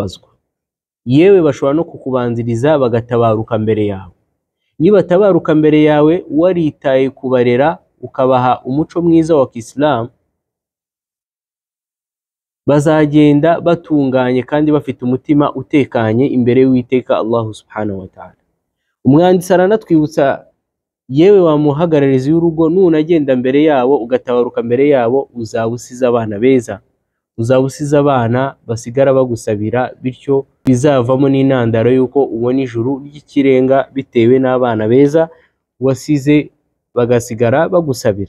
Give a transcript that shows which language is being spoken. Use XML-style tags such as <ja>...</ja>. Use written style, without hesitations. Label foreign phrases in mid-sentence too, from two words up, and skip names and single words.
<rw>Yewe bashobora no kukubanziriza bagatabaruka mbere yawe. nibatabaruka mbere yawe waritaye kubarera ukabaha umuco mwiza wa Kiislamu, bazagenda batunganye kandi bafite umutima utekanye imbere y'Uwiteka Allah</rw> <ar>سبحانه وتعالى.</ar> <rw>Umwanditsi aranatwibutsa, yewe wa muhagararizi w'urugo, nunagenda mbere yabo ugatabaruka mbere yabo, uzaba usize abana beza, uzaba usize abana basigara bagusabira, bityo bizavamo n'intandaro yuko ubona ijuru ry'ikirenga bitewe n'abana beza wasize bagasigara bagusabira.</rw>